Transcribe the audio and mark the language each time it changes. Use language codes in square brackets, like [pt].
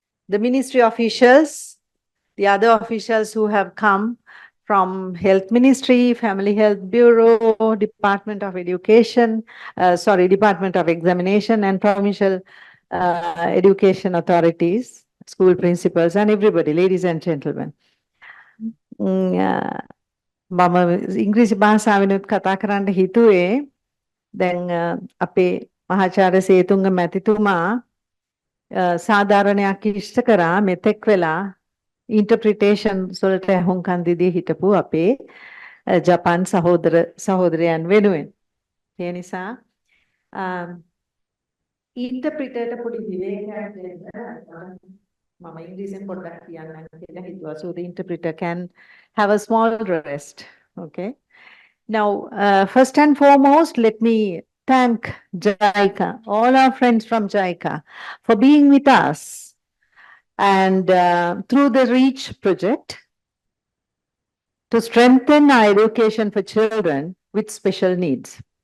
[en] the ministry officials, the other officials who have come from Health Ministry, Family Health Bureau, Department of Education, Department of Examination, and Provincial Education Authorities, school principals, and everybody, ladies and gentlemen. [si] මම ඉංග්‍රීසි භාෂාවෙනුත් කතා කරන්න හිතුවේ. දැන් අපේ මහාචාර්ය සේතුංග මැතිතුමා සාධාරණයක් ඉෂ්ට කරා මෙතෙක් වෙලා ඉන්ටර්ප්‍රිටේෂන් වලට හුම්කන් දීදී හිටපු අපේ ජපාන් සහෝදරයන් වෙනුවෙන්. ඒ නිසා ඉන්ටර්ප්‍රිටර්ට පොඩි විවේකයක් දෙන්න මම ඉංග්‍රීසියෙන් පොඩ්ඩක් කියන්නම් කියලා හිතුවා. [en] So the interpreter can have a small rest. Okay. Now, first and foremost, let me thank jicA, all our friends from jicA, for being with us and through the REACH project to strengthen our education for children with special needs.